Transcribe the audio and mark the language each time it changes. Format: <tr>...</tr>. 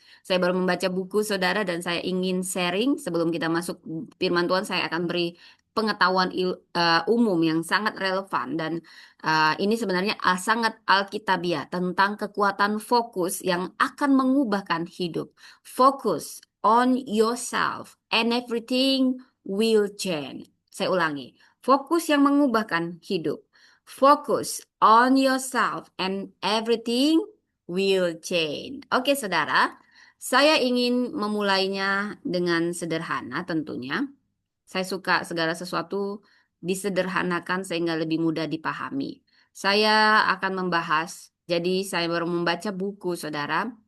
<id>Saya baru membaca buku saudara dan saya ingin sharing sebelum kita masuk firman Tuhan, saya akan beri pengetahuan umum yang sangat relevan dan ini sebenarnya sangat alkitabiah tentang kekuatan fokus yang akan mengubahkan hidup.</id> <en>Focus on yourself and everything will change.</en> <id>Saya ulangi, fokus yang mengubahkan hidup.</id> <en>Focus on yourself and everything will change.</en> <id>Oke, saudara, saya ingin memulainya dengan sederhana tentunya. Saya suka segala sesuatu disederhanakan sehingga lebih mudah dipahami. Saya akan membahas, jadi saya baru membaca buku, saudara.</id>